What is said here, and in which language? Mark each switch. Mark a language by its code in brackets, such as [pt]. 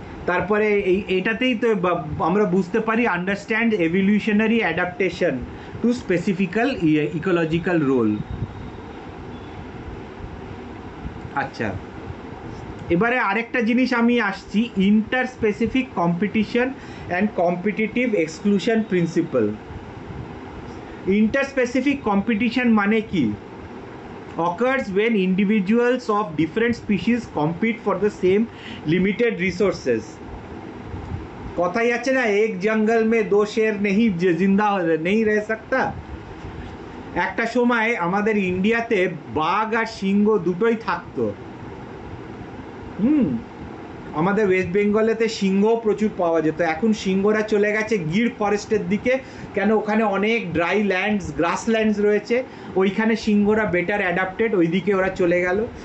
[bn] তারপরে এটাতেই তো আমরা বুঝতে পারি [en] Understand evolutionary adaptation to specifical ecological role. [bn] আচ্ছা, এবারে আরেকটা জিনিস আমি আসছি, inter specific competition and competitive exclusion principal. Inter specific competition মানে কি? [en] occurs when individuals of different species compete for the same limited resources। [hi] কথাই আছে না, এক জঙ্গল মে দো শের নেই জিন্দা নেই রহ সকতা। [bn] একটা সময় আমাদের ইন্ডিয়াতে বাঘ আর সিংহ দুটোই থাকতো। আমাদের ওয়েস্ট বেঙ্গলেতে সিংহও প্রচুর পাওয়া যেত, এখন সিংহরা চলে গেছে গির ফরেস্টের দিকে, কেন ওখানে অনেক ড্রাই ল্যান্ডস গ্রাসল্যান্ডস রয়েছে, ওইখানে সিংহরা বেটার অ্যাডাপ্টেড, ওইদিকে ওরা চলে গেল।